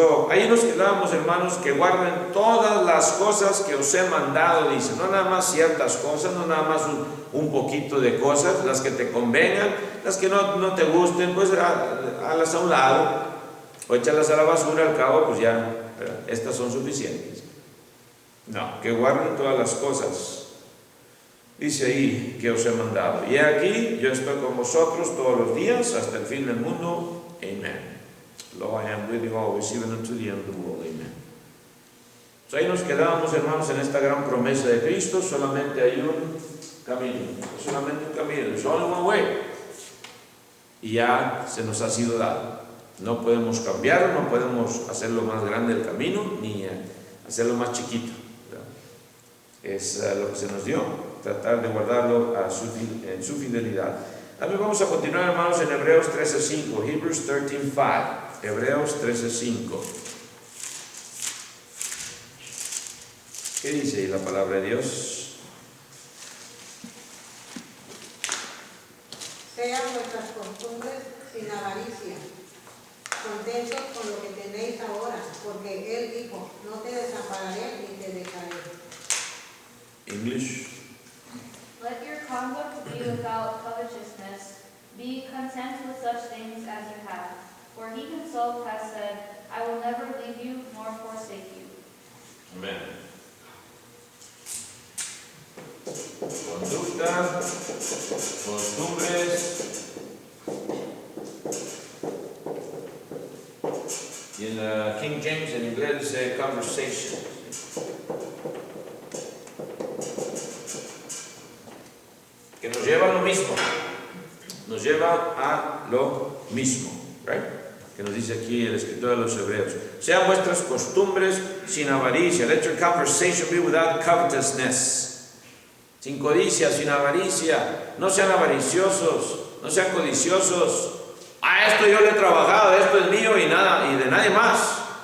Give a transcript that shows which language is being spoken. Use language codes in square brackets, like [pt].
[es] Ahí nos quedamos, hermanos, que guarden todas las cosas que os he mandado, dice, no nada más ciertas cosas, no nada más un poquito de cosas, las que te convengan, las que no te gusten, pues hazlas a un lado, o échalas a la basura, al cabo, pues ya, ¿verdad? Estas son suficientes. No, que guarden todas las cosas, dice ahí, que os he mandado. Y aquí, yo estoy con vosotros todos los días, hasta el fin del mundo. Amén. [en] Lo I am with you always, even unto the end of the world. Amen. [es] Ahí nos quedamos, hermanos, en esta gran promesa de Cristo. Solamente hay un camino, solamente un camino, there's only one way. Y ya se nos ha sido dado. No podemos cambiarlo, no podemos hacerlo más grande el camino, ni hacerlo más chiquito, ¿verdad? Es lo que se nos dio, tratar de guardarlo en su fidelidad. También vamos a continuar, hermanos, en Hebreos 13:5, Hebrews 13:5. Hebreos 13:5. ¿Qué dice ahí la palabra de Dios? Sean vuestras costumbres sin avaricia, contentos con lo que tenéis ahora, porque Él dijo, no te desampararé ni te dejaré. [en] English. Let your conduct be without covetousness. Be content with such things as you have. For he himself has said, I will never leave you nor forsake you. [es] Amén. Conducta, costumbres. Y en King James en inglés dice conversation. Que nos lleva a lo mismo. Nos lleva a lo mismo. Right? Que nos dice aquí el escritor de los Hebreos. Sean vuestras costumbres sin avaricia. [en] Let your conversation be without covetousness. [es] Sin codicia, sin avaricia. No sean avariciosos, no sean codiciosos. Esto yo le he trabajado, esto es mío y nada, y de nadie más.